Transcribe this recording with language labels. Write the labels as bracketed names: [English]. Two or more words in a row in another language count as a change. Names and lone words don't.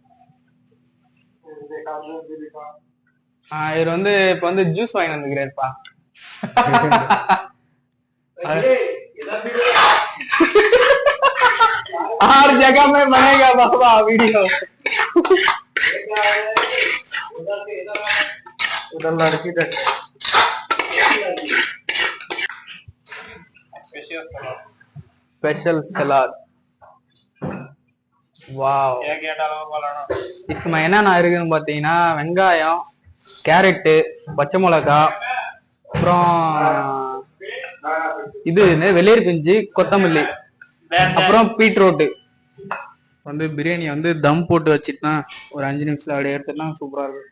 [Tamil] இவர் வந்து இப்ப வந்து ஜூஸ் வாங்கி வந்துக்கிறாருப்பா. [Hindi] हर जगह में बनेगा बाबा वीडियो। उधर लड़की देख [English] special salad [Tamil] வாவ் इसमें என்னென்ன இருக்குன்னு பாத்தீங்கன்னா வெங்காயம், கேரட், பச்சை மிளகாய், அப்புறம் இது வெள்ளரி பிஞ்சு, கொத்தமல்லி, அப்புறம் பீட்ரூட். வந்து பிரியாணி வந்து தம் போட்டு வச்சுட்டா ஒரு 5 நிமிஷத்துல அப்படியே எடுத்துட்டா சூப்பரா இருக்கும்.